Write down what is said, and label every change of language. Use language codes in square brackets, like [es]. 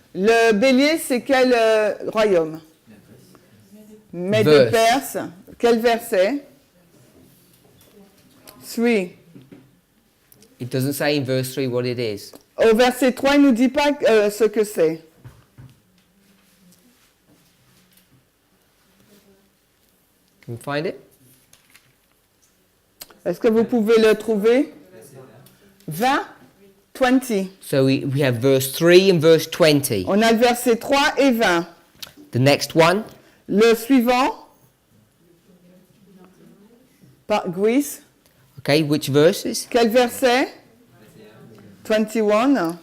[fr] Le bélier, c'est quel royaume? Mède [en] Verse. [fr] Perse. Quel verset? 3. [en] It doesn't say in verse 3 what it is. [fr] Au verset 3, il ne nous dit pas ce que c'est. [en] Can you find it? [fr] Est-ce que vous pouvez le trouver? 20? 20. [en] So we have verse 3 and verse 20. [fr] On a le verset 3 et 20. [en] The next one, [fr] Le suivant, Greece. [en] okay, which verses? [fr] Quel verset? 21